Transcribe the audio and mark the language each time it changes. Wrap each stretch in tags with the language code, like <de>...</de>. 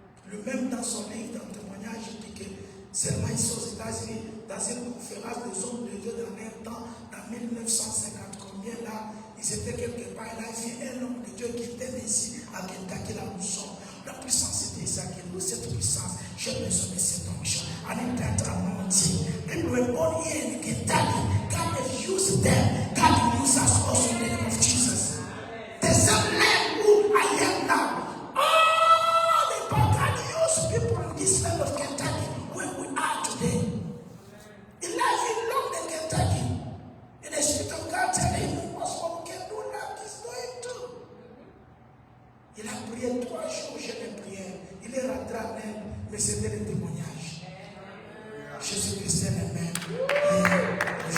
<fr>Le même dans son livre, dans le témoignage, il dit que seulement ici aux États-Unis, dans une conférence des hommes de Dieu dans un temps, dans 1950 combien, vient là, ils étaient quelque part, et là, il y a un homme de Dieu qui était ici à Kentucky, là où nous sommes. La puissance était ça, que nous, cette puissance, j'ai besoin de cet onction.</fr> <en>And in that anointing, people were born here in Kentucky. God has used them. God will use us also in the name of Jesus. The same land who I am now. Oh, the God can use people in this land of Kentucky where we are today. The life in London, Kentucky. And the Spirit of God telling him, what's what we can do now, he's going to.</en> <fr>Il a prié 3 jours, j'ai les prières. Il est rentré à même, mais c'était le témoignage. Jésus-Christ est le même.</fr>